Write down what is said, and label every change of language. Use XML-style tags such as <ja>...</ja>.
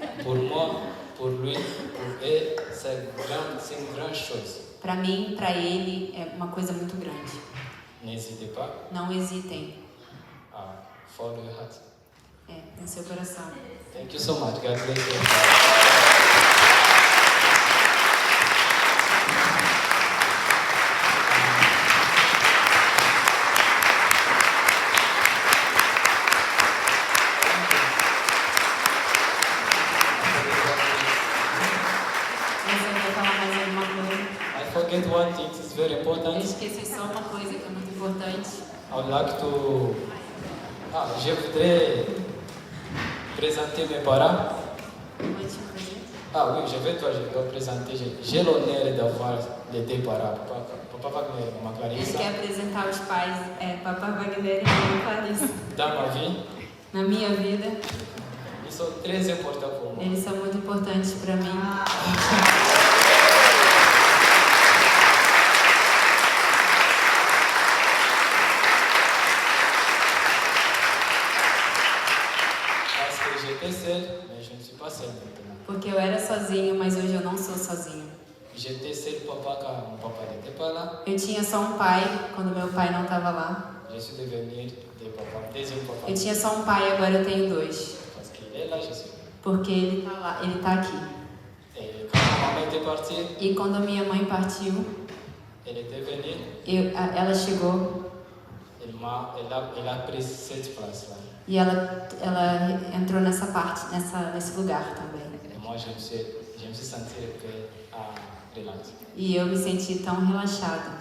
<fr>Pour moi, pour lui, pour elle, c'est une grande chose.</fr> <pt>Para mim, para ele, é uma coisa muito grande.</pt> <fr>N'hésitez pas</fr> <pt>Não hesitem.</pt> <en>à follow your heart.</en> <pt>No seu coração.</pt> <en>Thank you so much. God bless you.</en> <pt>Você vai falar mais alguma coisa?</pt> <en>I forget one thing. It's very</en> <pt>Eu</pt> <en>important.</en> <pt>esqueci só uma coisa que é muito importante.</pt> <en>I would like to.</en> <fr>Je voudrais présenter mes parents.</fr> <pt>Última coisa.</pt> <fr>Oui, je vais présenter. J'ai l'honneur d'avoir les deux parents. Papa Wagner et Maman</fr> <pt>Ele</pt> <fr>Clarissa.</fr> <pt>quer apresentar os pais, Papa Wagner e Mamãe Clarissa.</pt> <fr>Dans ma vie,</fr> <pt>Na minha vida,</pt> <fr>ils sont très importants pour moi.</fr> <pt>eles são muito importantes para mim.</pt> <fr>Parce que j'étais seul, mais je ne suis pas seul maintenant.</fr> <pt>Porque eu era sozinho, mas hoje eu não sou sozinho.</pt> <fr>J'étais seul papa quand mon papa n'était pas là.</fr> <pt>Eu tinha só um pai quando meu pai não estava lá.</pt> <fr>Je suis devenu deuxième papa.</fr> <pt>Eu tinha só um pai, agora eu tenho dois.</pt> <fr>Parce qu'il est là, je suis là.</fr> <pt>Porque ele tá lá, ele tá aqui.</pt> <fr>Et quand ma maman était partie,</fr> <pt>E quando a minha mãe partiu,</pt> <fr>elle était venue,</fr> <pt>ela chegou</pt> <fr>elle a pris cette place-là.</fr> <pt>e ela entrou nessa parte, nesse lugar também.</pt> <fr>Et moi, je me suis senti relax.</fr> <pt>E eu me senti tão relaxada.</pt>